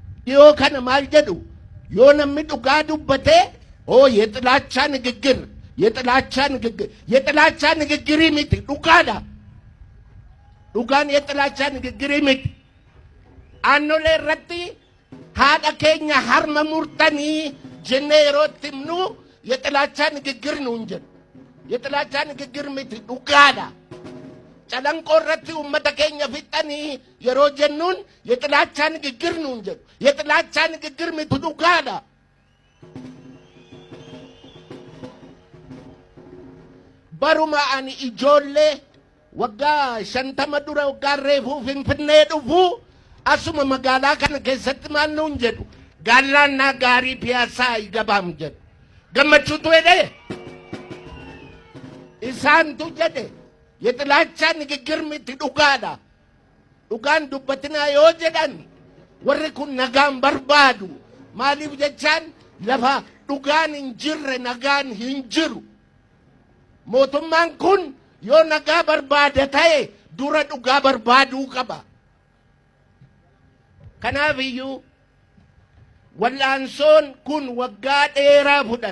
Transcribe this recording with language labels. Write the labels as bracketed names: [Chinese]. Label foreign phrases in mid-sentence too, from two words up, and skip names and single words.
[Oromo] dhiyoo kana maal jedhu yoo namni dhugaa dubbate [Amharic] የጥላቻ ንግግር የጥላቻ ንግግር [Oromo] miti dhugaadha dhugaan [Amharic] የጥላቻ ንግግር [Oromo] miti aannolee irratti haadha keenya harma murtanii jennee yeroo itti himnu [Amharic] የጥላቻ ንግግር ነው እንጂ የጥላቻ ንግግር [Oromo] miti dhugaadha calanqoo irratti ummata keenya fixanii yeroo jennuun [Amharic] የጥላቻ ንግግር ነው እንጂ የጥላቻ ንግግር [Oromo] miti dhugaadha baruma ani ijoollee waggaa 50 dura waggaa reefuu finfinnee dhufu asuma magaalaa kana keessatti maal nuun jedhu gaalaannaa gaarii piyaasaa igabaam jedhu gammachuutu jedhe isaantu jedhe [Amharic] የጥላቻ ንግግር [Oromo] miti dhugaadha dhugaan dubbatinaa yoo jedhan warri kun nagaan barbaadu maaliif jechaan lafa dhugaan hin jirre nagaan hin jiru mootummaan kun yoo nagaa barbaada ta'e dura dhugaa barbaaduu qaba kanaaf iyyuu wal'aansoon kun waggaa dheeraa